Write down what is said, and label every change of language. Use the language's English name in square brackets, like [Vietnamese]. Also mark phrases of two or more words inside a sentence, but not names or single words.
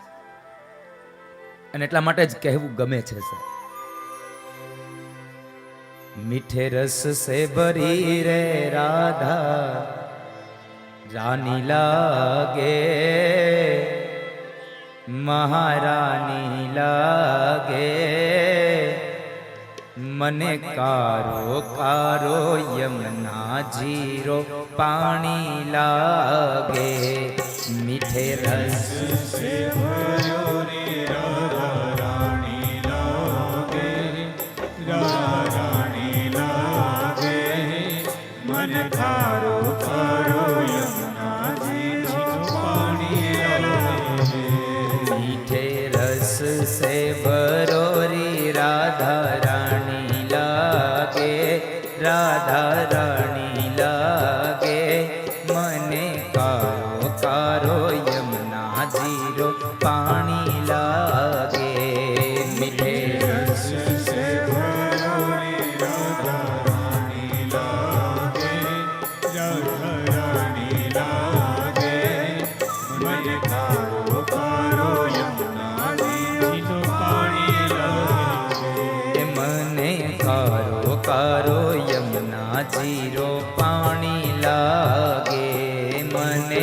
[Gujarati] અને એટલા માટે જ કહેવું ગમે છે સર, [Rajasthani] मीठे रस से भरी रे राधा रानी लागे, महारानी लागे मने कारो कारो यमुना जीरो पाणी लागे मीठे रस से भरो रे राधा रानी लागे राधा रानी लागे मन खारो खारो यमुना जी पानी लागे मीठे रस से भरोरी राधा रानी लागे राधा रानी लागे मने कारो कारो यमुना जीरो पाणी लागे मीठे रस से भरो रे राधा रानी लागे राधा रानी लागे मन खारो खारो यमुना जी पानी लागे मने कारो कारो यमुना जीरो पाणी लागे मने